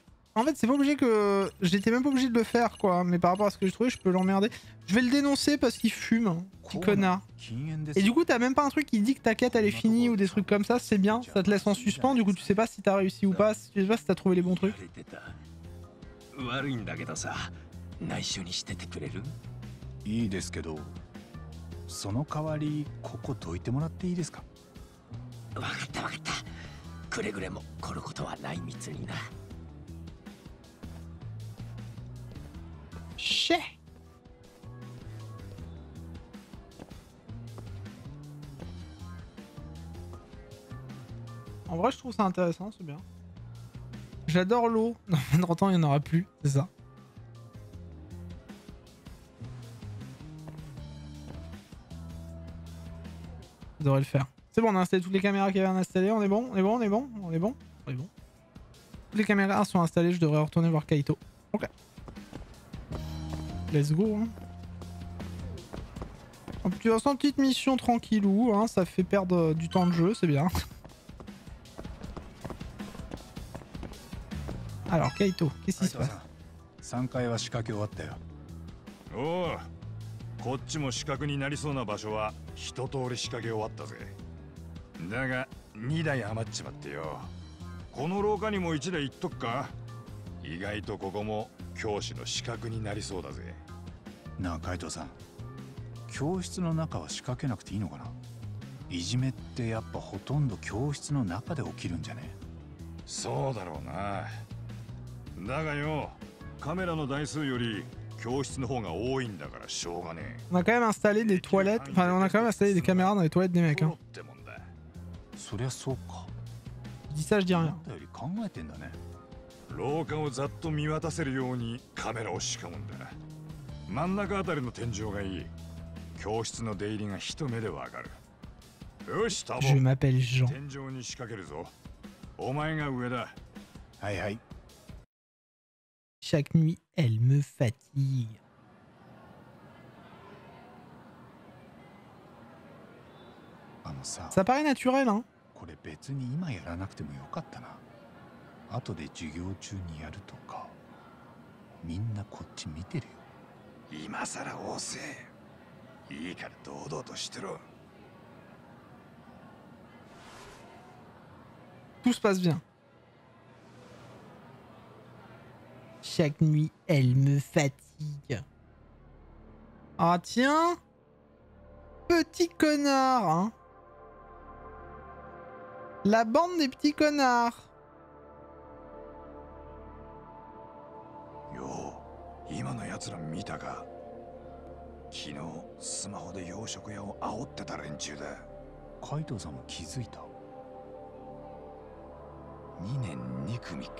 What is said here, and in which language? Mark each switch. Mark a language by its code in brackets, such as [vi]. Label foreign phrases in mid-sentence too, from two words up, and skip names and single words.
[fr] En fait, c'est pas obligé que... J'étais même pas obligé de le faire, quoi. Mais par rapport à ce que j'ai trouvé, je peux l'emmerder. Je vais le dénoncer parce qu'il fume, hein, petit connard. Et du coup, t'as même pas un truc qui dit que ta quête, elle est finie ou des trucs comme ça. C'est bien, ça te laisse en suspens. Du coup, tu sais pas si t'as réussi ou pas. Tu sais pas si t'as trouvé les bons trucs. [ja] いいですけど、その代わりここ解いてもらっていいですか？わかったわかった。くれぐれもこのことは内密にな。 [fr] Chais. En vrai, je trouve ça intéressant, c'est bien. J'adore l'eau. Dans 30 ans, il n'y en aura plus, c'est ça. Ça devrait le faire. C'est bon, on a installé toutes les caméras qu'il y avait installées. On est bon, on est bon, on est bon, on est bon, on est bon. Toutes les caméras sont installées, je devrais retourner voir Kaito. [en] Ok. Let's go. [fr] Hein. En plus, tu as une petite mission tranquillou, hein, ça fait perdre du temps de jeu, c'est bien. Alors, Kaito, qu'est-ce qui se passe? [ja] 3 階は仕掛け終わったよ。おお、こっちも死角になりそうな場所は一通り仕掛け終わったぜ。だが2台余っちまってよ。この廊下にも1台行っとくか？意外とここも教師の死角になりそうだぜ。なあ海藤さん、 教室の中は仕掛けなくていいのかな。いじめってやっぱほとんど教室の中で起きるんじゃね？そうだろうな。だがよ、カメラの台数より教室の方が多いんだからしょうがねえ。 [fr] On a quand même installé des toilettes, enfin on a quand même installé des caméras dans les toilettes des mecs. [ja] プロ [fr] Hein. [ja] ってもんだ。そりゃそうか。 [fr] Je dis ça, je dis [ja] 思 [fr] rien. [ja] ったより考えてんだね。廊下をざっと見渡せるようにカメラを仕込むんだ。真ん中あたりの天井がいい。教室の出入りが一目でわかる。よし、タボ。 [fr] Je m'appelle Jean. [ja] 天井に仕掛けるぞ。お前が上だ。はいはい。 [fr] Chaque nuit, elle me fatigue. [ja] あのさ、 [fr] Ça paraît naturel, hein. [ja] これ別に今やらなくてもよかったな。後で授業中にやるとか。みんなこっち見てるよ。今さら遅え。いいから堂々としてろ。 [fr] Tout se passe bien. Chaque nuit, elle me fatigue. Ah tiens, petit connard, hein. La bande des petits connards. [ja] よう、今のやつら見たか。昨日スマホで洋食屋を煽ってた連中だ。カイトさんも気づいた。 2年2組か。